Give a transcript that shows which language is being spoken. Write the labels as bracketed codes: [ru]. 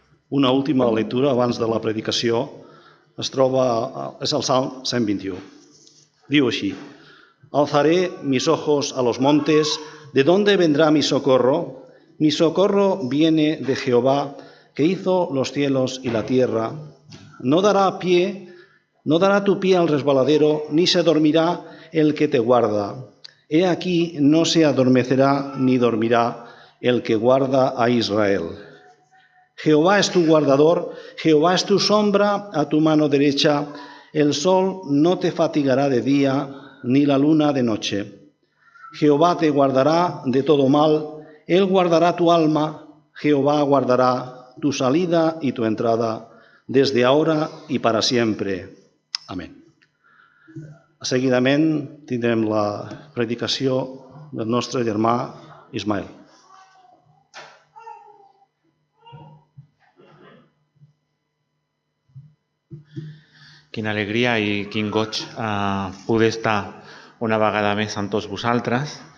[ca] Una última lectura abans de la predicació es troba, és el Salm 121. Diu així: [es] Alzaré mis ojos a los montes, ¿de dónde vendrá mi socorro? Mi socorro viene de Jehová, que hizo los cielos y la tierra. No dará tu pie al resbaladero, ni se dormirá el que te guarda. He aquí, no se adormecerá ni dormirá el que guarda a Israel. Jehová es tu guardador, Jehová es tu sombra a tu mano derecha. El sol no te fatigará de día, ni la luna de noche. Jehová te guardará de todo mal, Él guardará tu alma, Jehová guardará tu salida y tu entrada, desde ahora y para siempre. Amén. [ca] Seguidament tindrem la predicació del nostre germà Ismael. Quina alegria i quin goig poder estar una vegada més amb tots vosaltres.